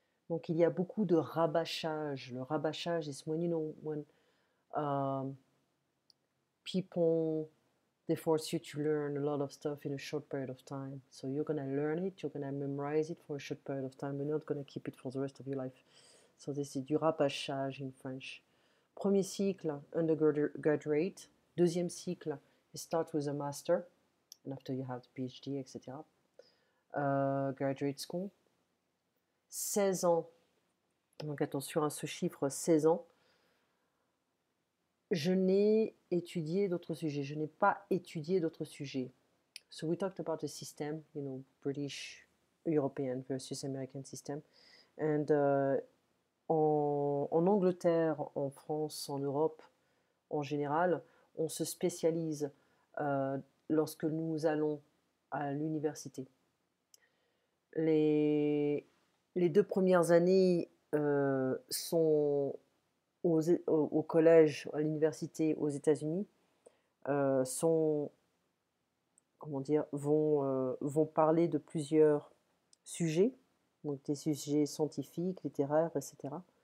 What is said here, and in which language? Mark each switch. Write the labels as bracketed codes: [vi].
[fr] Donc il y a beaucoup de rabâchage. [en] Le rabâchage is when um, people they force you to learn a lot of stuff in a short period of time. So you're gonna learn it, you're gonna memorize it for a short period of time, but you're not gonna keep it for the rest of your life. So this is du rabâchage in French. [fr] Premier cycle, [en] undergraduate. [fr] Deuxième cycle, [en] you start with a master, and after you have the PhD, etc. Graduate school. [fr] 16 ans, donc attention à ce chiffre, 16 ans. Je n'ai étudié d'autres sujets, je n'ai pas étudié d'autres sujets. [en] So we talked about the system, British, European versus American system. And [fr] en Angleterre, en France, en Europe, en général, on se spécialise lorsque nous allons à l'université. Les 2 premières années sont au collège, à l'université aux États-Unis, sont, comment dire, vont parler de plusieurs sujets, donc des sujets scientifiques, littéraires, etc.